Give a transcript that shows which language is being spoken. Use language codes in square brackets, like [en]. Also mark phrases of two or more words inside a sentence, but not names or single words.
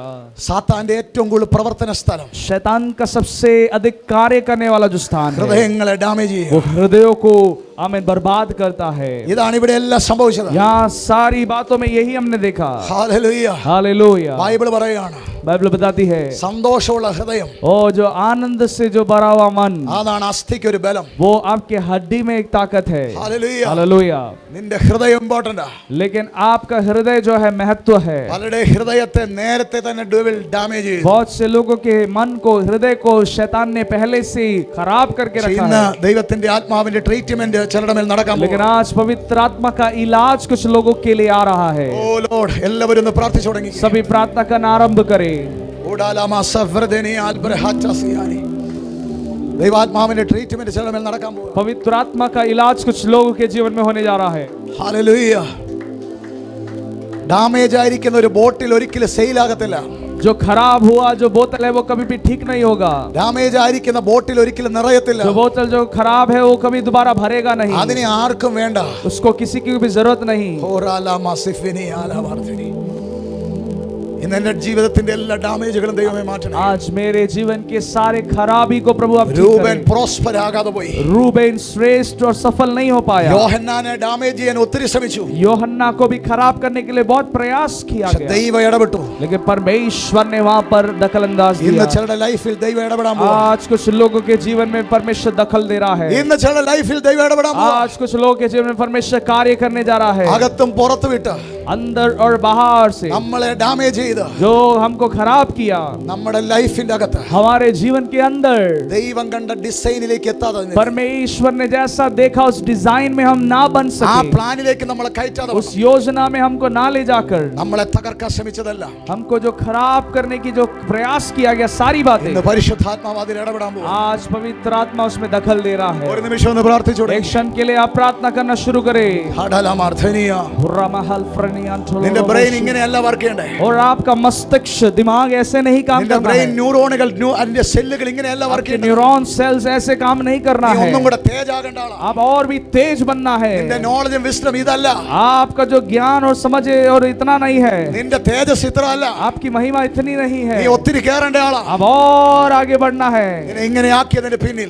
[ml] സാത്താന്റെ ഏറ്റവും കൂടുതൽ പ്രവർത്തന സ്ഥലം [hi] शैतान का सबसे अधिक कार्य करने वाला जो स्थान है, [ml] ഹൃദയങ്ങളെ ഡാമേജ് ചെയ്യുക. [hi] वो हृदयों को हमें बर्बाद करता है। [ml] ഇതാണ് ഇവിടെ എല്ലാം സംഭവിച്ചത്. [hi] यहाँ सारी बातों में यही हमने देखा। [ml] ഹല്ലേലൂയ. [hi] हालेलुया। [ml] ബൈബിൾ പറയുകയാണ്, [hi] बाइबल बताती है, [ml] സന്തോഷമുള്ള ഹൃദയം [hi] ओ जो आनंद से जो भरा हुआ मन, [ml] അതാണ് അസ്ഥിക്ക് ഒരു ബലം. [hi] वो आपके हड्डी में एक ताकत है। [ml] ഹല്ലേലൂയ. [hi] हालेलुया। [ml] നിന്റെ ഹൃദയം ഇമ്പോർട്ടന്റ്. [hi] लेकिन आपका हृदय जो है महत्व है। [ml] പലരുടെ ഹൃദയത്തെ നേരത്തെ തന്നെ ഡെവിൾ ഡാമേജ് ചെയ്തു. [hi] बहुत से लोगों के मन को, हृदय को शैतान ने पहले से ही खराब करके रखा [ml] ഇന്ന് [hi] है। [ml] ദൈവത്തിന്റെ ആത്മാവിന്റെ ട്രീറ്റ്മെന്റ് ചിലരുടെ മേൽ നടക്കാൻ [hi] लेकिन आज पवित्र आत्मा का इलाज कुछ लोगों के लिए आ रहा है। [en] O Lord, [ml] എല്ലാവരും ഒന്ന് പ്രാർത്ഥിച്ചു തുടങ്ങി. [hi] सभी प्रार्थना करना आरंभ करें। करे। ഊടാലാമാ സഫ്രദനി ആൽബ്രഹാച്ചസിയാനി. [ml] ദൈവാത്മാവിന്റെ ട്രീറ്റ്മെന്റ് ചിലരുടെ മേൽ നടക്കാൻ പോകുന്നു. [hi] पवित्र आत्मा का इलाज कुछ लोगों के जीवन में होने जा रहा है। [ml] ഹല്ലേലൂയ. ഡാമേജ് ആയിരിക്കുന്ന ഒരു ബോട്ടിൽ ഒരിക്കലും സെയിൽ ആകത്തില്ല. [hi] जो खराब हुआ जो बोतल है वो कभी भी ठीक नहीं होगा। [ml] ഡാമേജ് ആയിരിക്കുന്ന ബോട്ടിൽ ഒരിക്കലും നിറയത്തില്ല. [hi] जो बोतल जो खराब है वो कभी दोबारा भरेगा नहीं। [ml] അതിനെ ആർക്കും വേണ്ട. [hi] उसको किसी की भी जरूरत नहीं। ഓറാലാമാ സിഫിനി ആലാവർത്തിനി. [ml] ഇന്ന് എൻ്റെ ജീവിതത്തിന്റെ എല്ലാ ഡാമേജുകളും ദൈവമേ മാറ്റണം. [hi] आज मेरे जीवन के सारे खराबी को प्रभु आप ठीक [ml] രൂബൻ [hi] करें। [ml] പ്രോസ്പർ ആകാതെ പോയി. [hi] रूबेन श्रेष्ठ और सफल नहीं हो पाया। [ml] യോഹന്നാനെ ഡാമേജ് ചെയ്യാൻ ഒത്തിരി ശ്രമിച്ചു. [hi] यूहन्ना को भी खराब करने के लिए बहुत प्रयास किया गया, [ml] ദൈവം ഇടപെട്ടു. [hi] लेकिन परमेश्वर ने वहां पर दखल अंदाज [ml] ഇന്ന് [hi] दिया। [ml] ചിലരുടെ ലൈഫിൽ ദൈവം ഇടപെടാൻ പോകുന്നു. [hi] आज कुछ लोगों के जीवन में परमेश्वर दखल दे रहा है। [ml] ഇന്ന് ചിലരുടെ ലൈഫിൽ ദൈവം ഇടപെടാൻ പോകുന്നു. [hi] आज कुछ लोगों के जीवन में परमेश्वर कार्य करने जा रहा है। [ml] അകത്തും പുറത്തും വിട്ട് [hi] अंदर और बाहर से [ml] നമ്മളെ ഡാമേജ് ചെയ്ത് [hi] जो हमको खराब किया, [ml] നമ്മുടെ ലൈഫിന്റെ അകത്ത് [hi] हमारे जीवन के अंदर [ml] ദൈവം കണ്ട ഡിസൈനിലേക്ക് എത്താതെ [hi] परमेश्वर ने जैसा देखा उस डिजाइन में हम ना बन [ml] ആ [hi] सके, [ml] പ്ലാനിലേക്ക് നമ്മളെ കയറ്റാതെ [hi] उस योजना में हमको ना ले जाकर [ml] നമ്മളെ തകർക്കാൻ ശ്രമിച്ചതല്ല. [hi] हमको जो खराब करने की जो प्रयास किया गया सारी बातें, [ml] ഇന്ന് പരിശുദ്ധാത്മാവ് അതിൽ ഇടപെടാൻ പോകുന്നു. [hi] आज पवित्र आत्मा उसमें दखल दे रहा है। [ml] ഒരു നിമിഷം ഒന്ന് പ്രാർത്ഥിച്ചോടെ. [hi] एक क्षण के लिए आप प्रार्थना करना शुरू करें। [ml] നിന്റെ ബ്രെയിൻ ഇങ്ങനെയല്ല വർക്ക് ചെയ്യണ്ടേ. [hi] और आपका मस्तिष्क दिमाग ऐसे नहीं काम [ml] നിന്റെ [hi] करना [ml] ബ്രെയിൻ [hi] है, [ml] ന്യൂറോണുകൾ അതിന്റെ സെല്ലുകൾ ഇങ്ങനെയല്ല വർക്ക് [hi] आपके [ml] ചെയ്യണ്ടേ. [en] neuron cells [hi] ऐसे काम नहीं करना [ml] നീ [hi] है, [ml] ഒന്നും കൂടെ തേജാകേണ്ട ആളാ. [hi] आप और भी तेज बनना [ml] നിന്റെ [hi] है। [ml] നോളജും വിസ്ഡം ഇതല്ല. [hi] आपका जो ज्ञान और समझ है और इतना नहीं है, [ml] നിന്റെ തേജസ് ഇത്ര അല്ല. [hi] आपकी महिमा इतनी नहीं है, [ml] നീ ഒത്തിരി കേറേണ്ട ആളാ. [hi] अब और आगे बढ़ना है। [ml] നിന്നെ ഇങ്ങനെ ആക്കിയതിന്റെ പിന്നിൽ